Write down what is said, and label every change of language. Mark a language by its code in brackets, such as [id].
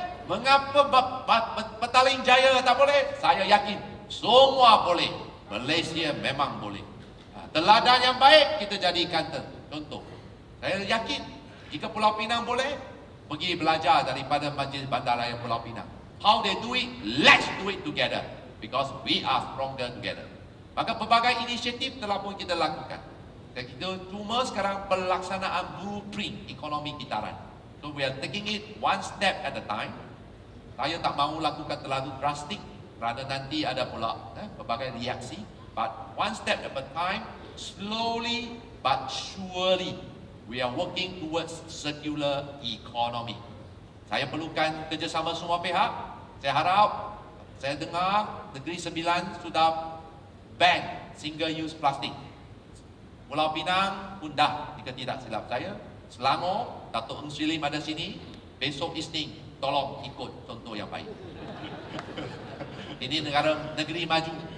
[ms] Mengapa Petaling Jaya tak boleh? Saya yakin semua boleh. Malaysia memang boleh. Teladan yang baik kita jadikan contoh. Saya yakin jika Pulau Pinang boleh, pergi belajar daripada Majlis Bandaraya Pulau Pinang. [en] How they do it, let's do it together. Because we are stronger together. [ms] Maka pelbagai inisiatif telah pun kita lakukan. Dan kita cuma sekarang pelaksanaan blueprint ekonomi kitaran. [en] So we are taking it one step at a time. [ms] Saya tak mahu lakukan terlalu drastik kerana nanti ada pula pelbagai reaksi. [en] But one step at a time, slowly but surely, we are working towards circular economy. [ms] Saya perlukan kerjasama semua pihak. Saya harap, saya dengar Negeri Sembilan sudah [en] ban single use [ms] plastik. Pulau Pinang pun dah, jika tidak silap saya. Selangor, Datuk Heng Sri Lim ada sini. Besok Isnin, tolong ikut contoh yang baik. Ini negeri maju.